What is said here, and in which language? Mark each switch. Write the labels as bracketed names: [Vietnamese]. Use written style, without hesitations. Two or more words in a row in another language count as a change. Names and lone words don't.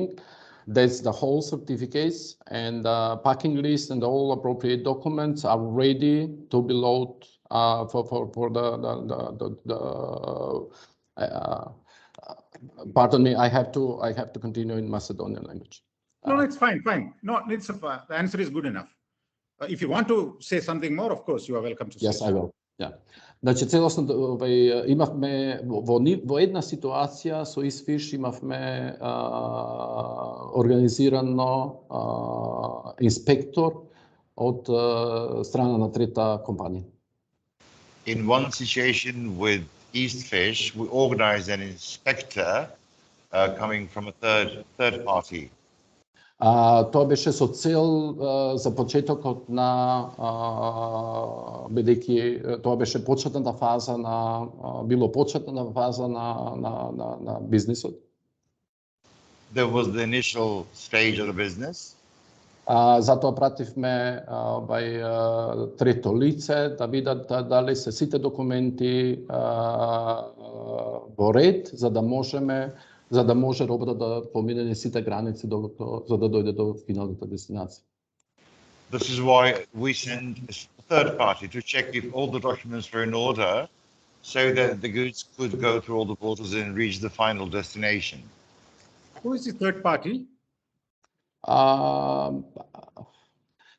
[English] That's the whole certificates and packing list and all appropriate documents are ready to be loaded for the pardon me, I have to continue in Macedonian language. No, it's fine. No, the answer is good enough. If you want to say something more, of course, you are welcome to say. Yes, I will. Yeah. [Macedonian] Значи целосно имавме во една ситуација со Eastfish имавме организирано инспектор од страна на трета компанија. [English] In one situation with Eastfish, we organized an inspector coming from a third party. [Macedonian] Тоа беше со цел за почетокот на бидејќи тоа беше почетната фаза било почетната фаза на бизнисот. [English] There was the initial stage of the business. [Macedonian] Затоа пративме трето лице да видат дали се сите документи во ред за да може робата да помине сите граници за да дојде до финалната дестинација. [English] This is why we send a third party to check if all the documents were in order so that the goods could go through all the borders and reach the final destination. Who is the third party?